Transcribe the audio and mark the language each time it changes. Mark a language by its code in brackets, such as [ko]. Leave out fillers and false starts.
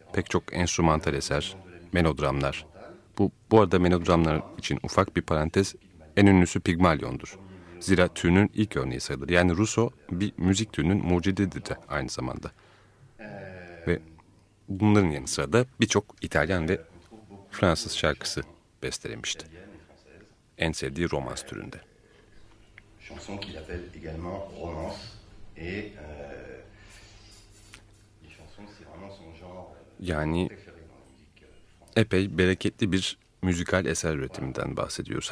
[tr] Pek çok enstrümantal eser, melodramlar. Bu arada melodramlar için ufak bir parantez, en ünlüsü Pygmalion'dur. Zira türünün ilk örneği sayılır. Yani Rousseau bir müzik türünün mucididir de aynı zamanda. Ve bunların yanı sıra da birçok İtalyan ve Fransız şarkısı bestelemişti. En sevdiği romans türünde. [fr] Chanson qu'il appelle également romance et les chansons c'est vraiment son genre. [tr] Yani epey bereketli bir müzikal eser üretiminden bahsediyoruz.